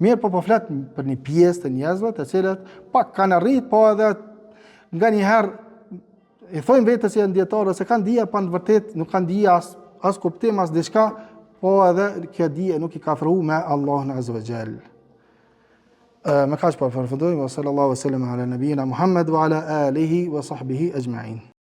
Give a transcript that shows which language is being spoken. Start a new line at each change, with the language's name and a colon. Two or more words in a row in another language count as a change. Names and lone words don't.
Albanian: Mirë po flet për një pjesë të njerëzve të cilët pak kanë arrit, po edhe nganjëherë i thojnë vetës janë dietarë se kanë dije, pa në vërtet nuk kanë dije as kuptim as diçka, po edhe kjo dije nuk i ka afruar me Allahun
Arabic: عز وجل.
Albanian: Me kaq po përfundojmë,
Arabic: صلى الله عليه وسلم على نبينا محمد وعلى آله وصحبه أجمعين.